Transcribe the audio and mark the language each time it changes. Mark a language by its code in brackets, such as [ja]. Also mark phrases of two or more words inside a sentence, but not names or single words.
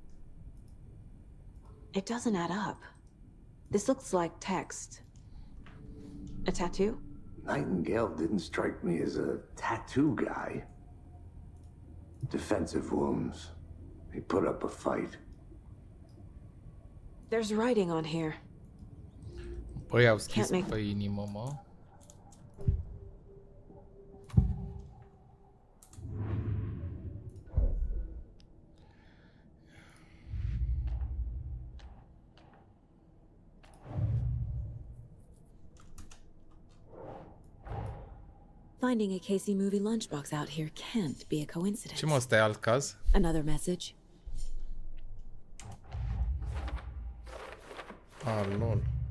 [en] It doesn't add up. This looks like text. A tattoo? Nightingale didn't strike me as a tattoo guy. Defensive wounds. He put up a fight. There's writing on here. [ro] Băi, au scris pe inimă, mă. [en] Finding a Casey movie lunchbox out here can't be a coincidence. [ro] Ce mă, ăsta e alt caz? [en] Another message. Ah, lol.